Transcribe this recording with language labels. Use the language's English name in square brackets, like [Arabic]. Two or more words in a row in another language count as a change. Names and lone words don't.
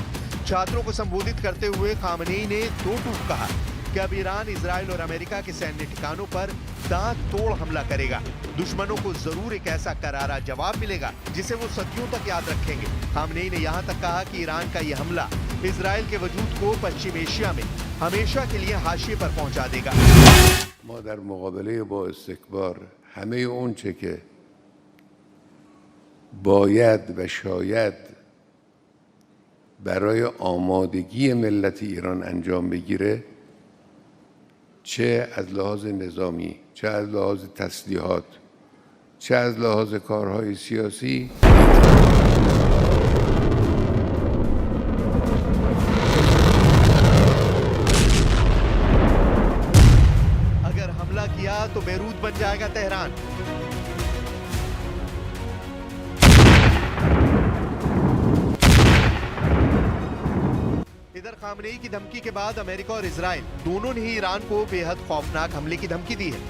[Hindi] छात्रों को संबोधित करते हुए खामनेई ने दो टूक कहा कि अब ईरान इजराइल और अमेरिका के सैन्य ठिकानों पर दांत तोड़ हमला करेगा। दुश्मनों को जरूर एक ऐसा करारा जवाब मिलेगा जिसे वो सदियों तक याद रखेंगे। खामनेई ने यहाँ तक कहा कि ईरान का यह हमला इजराइल के वजूद को पश्चिम एशिया में हमेशा के लिए हाशिए पर पहुंचा देगा। [Persian] ما در مقابله با استکبار همه اون چه که باید و شاید برای آمادگی ملت ایران انجام بگیره، چه از لحاظ نظامی، چه از لحاظ تسلیحات، چه از لحاظ کارهای سیاسی [Hindi] अगर हमला किया तो बेरूत बन जाएगा तेहरान। इधर खामनेई की धमकी के बाद अमेरिका और इजराइल दोनों ने ही ईरान को बेहद खौफनाक हमले की धमकी दी है।